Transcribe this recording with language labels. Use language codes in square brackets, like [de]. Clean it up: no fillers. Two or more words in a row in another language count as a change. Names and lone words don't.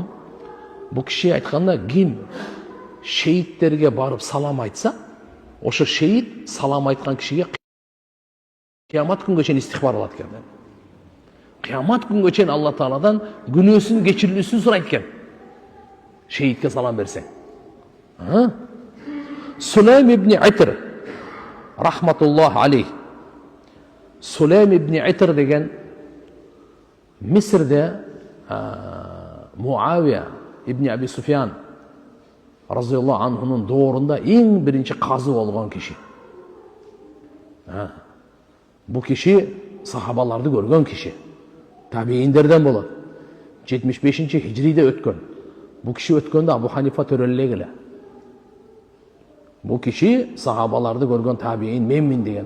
[ky] Бу киши айтканда, ким шейиттерге барып салам айтса, ошо шейит салам айткан кишиге кыямат күнгө чейин истихбар алат экен. Кыямат күнгө чейин Алла Тааладан күнөөсүн кечирилүүсүн сурайт экен. Шейитке салам берсең. [ar] Сулейм ибн Итр رحمة الله عليه. [ky] Сулейм ибн Итр деген Мисрде Муавия ибн Аби Суфьян разияллаху анхунун доорунда эң биринчи казы болгон киши. Бу киши сахабаларды көргөн киши. Табииндерден болот. 75-хижриде өткөн. Бу киши өткөндө Абу Ханифа төрөлөлөг эле. Бу киши сахабаларды көргөн табиин менмин деген.